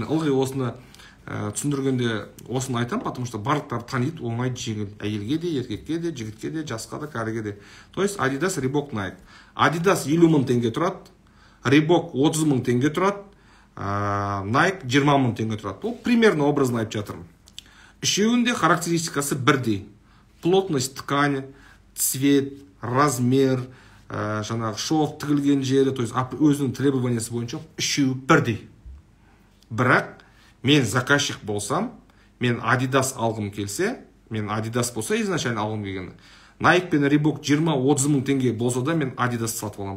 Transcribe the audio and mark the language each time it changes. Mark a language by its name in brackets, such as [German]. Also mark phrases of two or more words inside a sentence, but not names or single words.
[Kazakh] Ылғи осыны түсіндіргенде осыны айтам, [Russian] потому что [Kazakh] барлықтар таниды, оңай жеңіл. Әйелге де, еркекке де, жігітке де, жасқа да, кәріге де. [Russian] То есть [Kazakh] Adidas, Reebok, Nike. Adidas 50 мың теңге тұрады, Reebok 30 мың теңге тұрады, Nike 20 мың теңге тұрады. Бұл примерно образно айтып жатырмын. Үшеуінде характеристикасы бірдей. [Russian] Плотность ткани, цвет, размер, [Kazakh] жаңағы шов тігілген жері, [Russian] то есть [Kazakh] өзінің требованиясы бойынша үшеуі бірдей. Бірақ мен заказчик болсам, мен Adidas алғым келсе, мен Adidas болса изначально алғым келгені. Nike пен Reebok 20-30 мың теңге болса да мен Adidas сатып аламын.